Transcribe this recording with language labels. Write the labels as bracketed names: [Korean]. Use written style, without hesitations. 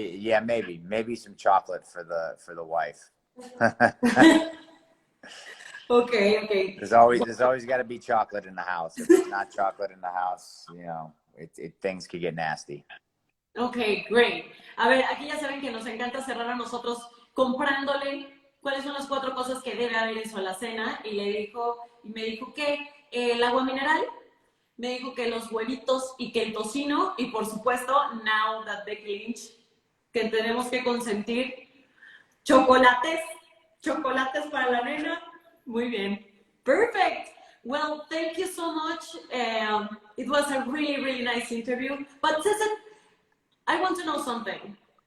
[English] Yeah, maybe some chocolate for the wife. Okay. There's always got to be chocolate in the house. If there's not chocolate in the house, you know, things could get nasty. Okay, great. [Spanish] A ver, aquí ya saben que nos encanta cerrar a nosotros comprándole cuáles son las 4 cosas que debe haber en su alacena y me dijo que el agua mineral, me dijo que los huevitos y que el tocino y por supuesto, [English] now that [Spanish] Becky Lynch, que tenemos que consentir chocolates para la nena. Muy bien. [English] Perfect. Well, thank you so much. It was a really, really nice interview. But Seth, I want to know something.